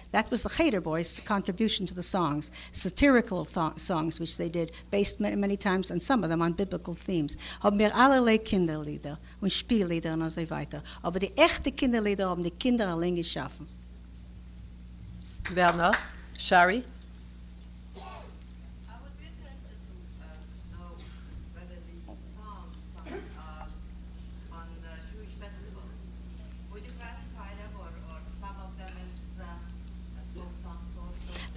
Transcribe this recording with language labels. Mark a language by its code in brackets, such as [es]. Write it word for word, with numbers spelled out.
[en] That was the Cheder Boys' contribution to the songs, satirical th- songs, which they did, based many, many times, and some of them on biblical themes. [de] Haben wir allerlei Kinderlieder und Spiellieder und so weiter. Aber die echten Kinderlieder haben die Kinder allein geschaffen. Wer noch? Shari? [en] I would be interested to uh, know whether the songs sung uh, on the Jewish festivals, would you classify them or, or some of them as, uh, as folk songs also?